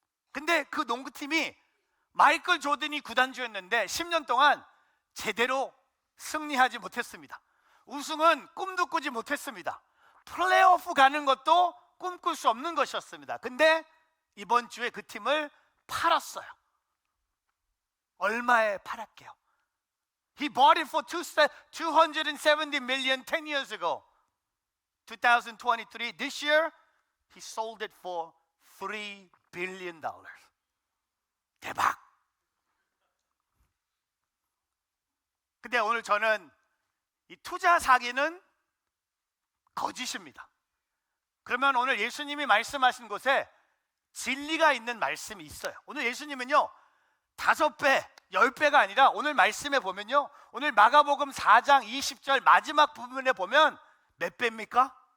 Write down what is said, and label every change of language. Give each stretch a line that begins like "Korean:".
Korean: 근데 그 농구팀이 마이클 조던이 구단주였는데 10년 동안 제대로 승리하지 못했습니다. 우승은 꿈도 꾸지 못했습니다. 플레이오프 가는 것도 꿈꿀 수 없는 것이었습니다. 근데 이번 주에 그 팀을 팔았어요. 얼마에 팔았게요?
English: He bought it for $270 million 10 years ago. 2023, this year he sold it for $3 billion.
Korean: 대박. 근데 오늘 저는 이 투자 사기는 거짓입니다. 그러면 오늘 예수님이 말씀하신 곳에 진리가 있는 말씀이 있어요. 오늘 예수님은요 5배, 10배가 아니라 오늘 말씀에 보면요, 오늘 마가복음 4장 20절 마지막 부분에 보면 몇 배입니까?